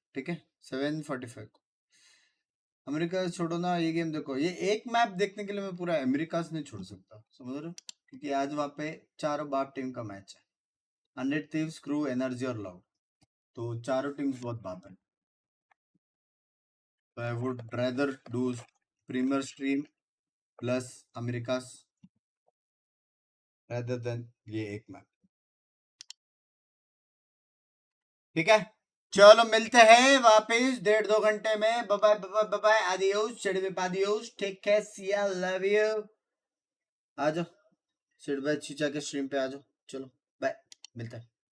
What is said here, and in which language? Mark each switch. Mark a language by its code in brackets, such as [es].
[hi] ठीक है 7:45 को. अमेरिका छोड़ो ना, ये गेम देखो. ये एक मैप देखने के लिए मैं पूरा अमेरिका से नहीं छोड़ सकता, समझ रहे हो? क्योंकि आज वहाँ पे चारों बाप टीम का मैच है. 100 थीव्स, क्रू, एनर्जी और लॉग. तो चारों टीम्स बहुत बाप है. [en] So I would rather do Premier Stream plus Americas rather than [hi] ये एक मैप. ठीक है चलो मिलते हैं वापस 1.5-2 घंटे में. [en] Bye adios शेडविप adios. Take care, see you, love you. [hi] आ जाओ शेडविप चीचा के स्ट्रीम पे आ जाओ. चलो बाय, मिलते हैं.